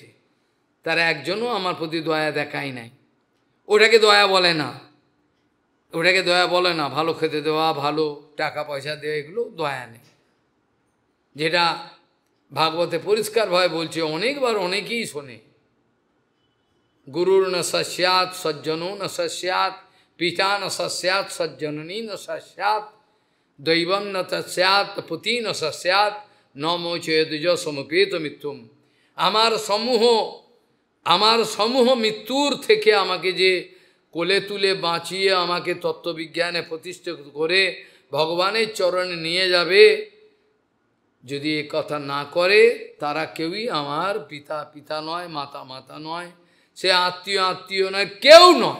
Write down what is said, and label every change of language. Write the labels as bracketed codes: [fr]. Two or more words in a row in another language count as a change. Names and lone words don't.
[bn] তারা একজনও আমার প্রতি দয়া দেখায় নাই। ওটাকে দয়া বলে না, ওটাকে দয়া বলে না। ভালো খেতে দেওয়া, ভালো টাকা পয়সা দেওয়া, এগুলো দয়া নেই। যেটা ভাগবতে পরিষ্কারভাবে বলছে, অনেকবার অনেকেই শোনে, [sa] গুরুর ন সস্যাৎ সজ্জনো ন সস্যাৎ, পিতা ন সস্যাৎ সজ্জননী ন সস্যাৎ, দৈবম ন তস্যাৎ পুতি ন সস্যাৎ, ন মোচেদুজ সমপেত মৃত্যুম। [bn] আমার সমূহ মৃত্যুর থেকে আমাকে যে কোলে তুলে বাঁচিয়ে আমাকে তত্ত্ববিজ্ঞানে প্রতিষ্ঠিত করে ভগবানের চরণে নিয়ে যাবে, যদি এ কথা না করে তারা কেউই আমার পিতা পিতা নয়, মাতা মাতা নয়, সে আত্মীয় আত্মীয় নয়, কেউ নয়।